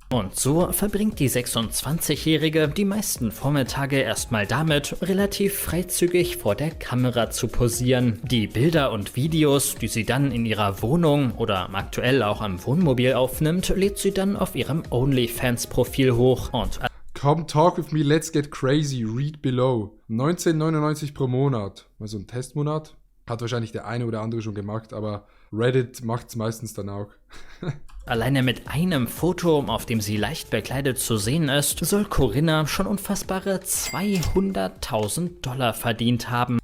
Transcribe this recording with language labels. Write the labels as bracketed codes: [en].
[de] Und so verbringt die 26-Jährige die meisten Vormittage erstmal damit, relativ freizügig vor der Kamera zu posieren. Die Bilder und Videos, die sie dann in ihrer Wohnung oder aktuell auch am Wohnmobil aufnimmt, lädt sie dann auf ihrem OnlyFans-Profil hoch. Und [en] Come talk with me, let's get crazy, read below. [de] 19,99 pro Monat. Mal so ein Testmonat. Hat wahrscheinlich der eine oder andere schon gemacht, aber Reddit macht's meistens dann auch. alleine mit einem Foto, auf dem sie leicht bekleidet zu sehen ist, soll Corinna schon unfassbare $200.000 verdient haben.